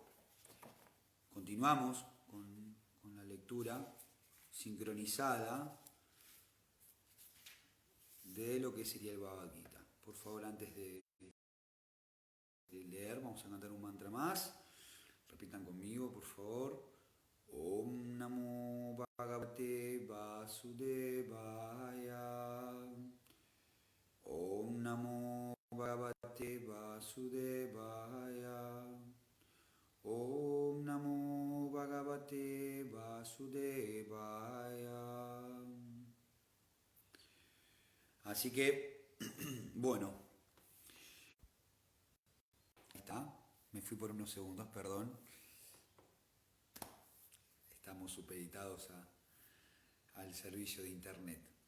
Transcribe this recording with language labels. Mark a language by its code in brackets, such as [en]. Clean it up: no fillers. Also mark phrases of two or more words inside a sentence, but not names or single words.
[es] Continuamos con la lectura sincronizada de lo que sería el Bhagavad Gita. Por favor, antes de leer, vamos a cantar un mantra más. Repitan conmigo, por favor. [sa] Bhagavate Vasudevaya. Om Namo Bhagavate Vasudevaya. Om Namo Bhagavate Vasudevaya. [es] Así que, bueno, ahí está, me fui por unos segundos, perdón. Estamos supeditados al servicio de internet.